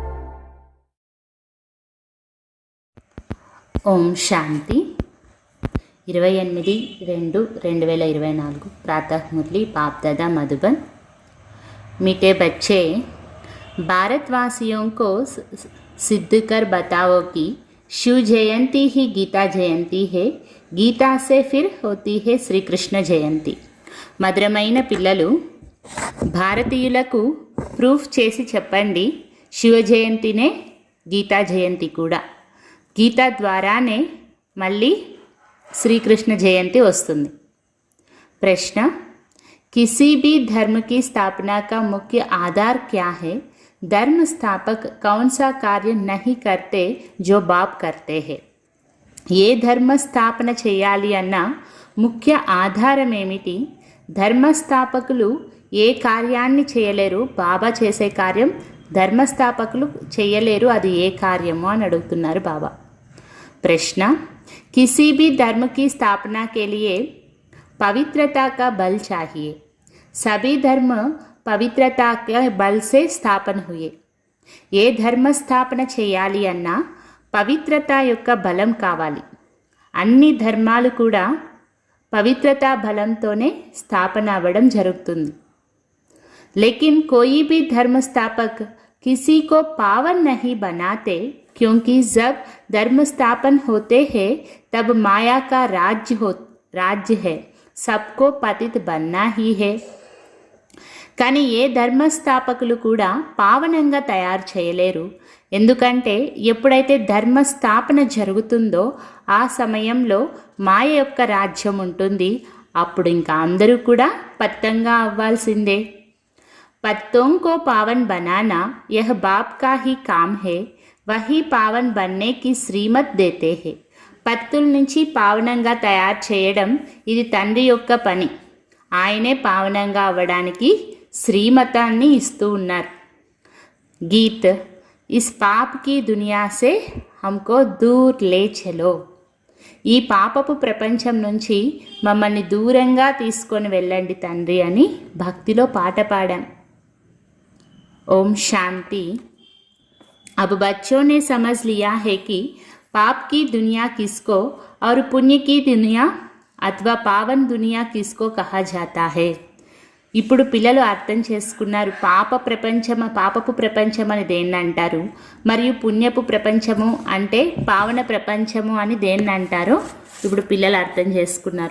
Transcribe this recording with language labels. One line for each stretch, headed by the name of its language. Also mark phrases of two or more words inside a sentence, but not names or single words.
Telugu: ఓం శాంతి.
Hindi: 28/2/2024 प्रातः मुरली बाप दादा मधुबन। मीठे बच्चे, भारतवासियों को सिद्ध कर बताओ कि शिव जयंती ही गीता जयंती है, गीता से फिर होती है श्री कृष्ण जयंती।
Telugu: మధురమైన పిల్లలు, భారతీయులకు ప్రూఫ్ చేసి చెప్పండి, శివ జయంతినే గీతా జయంతి కూడా, గీతా ద్వారానే మళ్ళీ శ్రీకృష్ణ జయంతి వస్తుంది.
Hindi: ప్రశ్న, किसी भी धर्म की स्थापना का मुख्य आधार क्या है? धर्म स्थापक कौन सा कार्य नहीं करते जो बाप करते हैं?
Telugu: ఏ ధర్మ స్థాపన చేయాలి అన్న ముఖ్య ఆధారం ఏమిటి? ధర్మస్థాపకులు ఏ కార్యాన్ని చేయలేరు, బాబా చేసే కార్యం ధర్మస్థాపకులు చేయలేరు, అది ఏ కార్యమో అని అడుగుతున్నారు బాబా.
Hindi: ప్రశ్న, किसी भी धर्म की स्थापना के लिए पवित्रता का बल चाहिए. सभी धर्म पवित्रता के बल से स्थापन हुए.
Telugu: ఏ ధర్మ స్థాపన చేయాలి అన్నా పవిత్రత యొక్క బలం కావాలి. అన్ని ధర్మాలు కూడా పవిత్రతా బలంతోనే స్థాపన అవ్వడం జరుగుతుంది.
Hindi: लेकिन कोई भी धर्म स्थापक किसी को पावन नहीं बनाते, क्योंकि जब धर्म स्थापन होते हैं तब माया का राज्य है, सबको पतित बनना ही है.
Telugu: కానీ ఏ ధర్మస్థాపకులు కూడా పావనంగా తయారు చేయలేరు. ఎందుకంటే ఎప్పుడైతే ధర్మస్థాపన జరుగుతుందో ఆ సమయంలో మాయ యొక్క రాజ్యం ఉంటుంది. అప్పుడు ఇంకా అందరూ కూడా పత్తంగా అవ్వాల్సిందే.
Hindi: पत्तों को पावन बनाना यह बाप का ही काम है, वही पावन बनने की శ్రీమత్ देते हैं.
Telugu: పత్తుల నుంచి పావనంగా తయారు చేయడం ఇది తండ్రి యొక్క పని. ఆయనే పావనంగా అవ్వడానికి శ్రీమతాన్ని ఇస్తూ ఉన్నారు.
Hindi: गीत, इस पाप की दुनिया से हमको दूर ले चलो.
Telugu: ఈ పాపపు ప్రపంచం నుంచి మమ్మల్ని దూరంగా తీసుకొని వెళ్ళండి తండ్రి అని భక్తిలో పాట పాడాం.
Hindi: ओम शांति. अब बच्चों ने समझ लिया है कि पाप की दुनिया किसको और पुण्य की दुनिया अथवा पावन दुनिया किसको कहा जाता है.
Telugu: ఇప్పుడు పిల్లలు అర్థం చేసుకున్నారు పాపపు ప్రపంచం అని దేన్ని అంటారు, మరియు పుణ్యపు ప్రపంచము అంటే పావన ప్రపంచము అని దేన్ని అంటారో ఇప్పుడు పిల్లలు అర్థం చేసుకున్నారు.